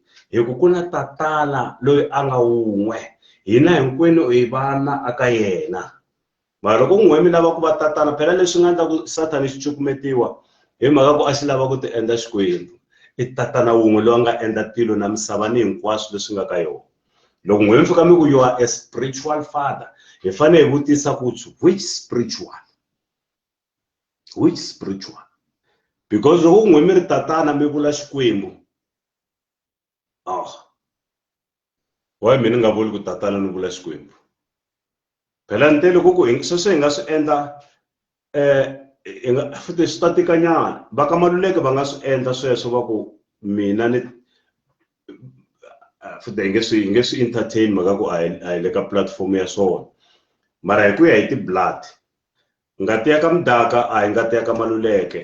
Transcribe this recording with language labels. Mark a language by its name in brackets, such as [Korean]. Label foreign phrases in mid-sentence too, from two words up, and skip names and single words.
[Tsonga] Hi ku ku na tatana loyi a nga wun'we, hina hinkwenu hi vana aka yena. Mara loko n'we mi lava ku va tatana, phela leswi nga endla ku Sathani xi cukumetiwa hi mhaka ku a xi lava ku ti endla Xikwembu. I tatana wun'we loyi a nga endla tilo na misava ni hinkwaswo leswi nga ka yona. Loko n'we mi fika mi ku [English] you are a spiritual father, [Tsonga] hi fanele hi vutisa ku [English] which spiritual? Which spiritual? [Tsonga] Because loko n'we mi ri tatana mi vula Xikwembu, why mina nga vuli ku tatana ni vula Xikwembu? Phela nte loko ku sweswo hi nga swi endla futhi swi ta tika nyana. Va ka Maluleke va nga swi endla sweswo va ku mina ni futhi hi nge swi entertain mhaka ku a hi le ka platform ya swona, mara hi ku ya hi ti-blood, ngati ya ka Mdaka a hi ngati ya ka Maluleke.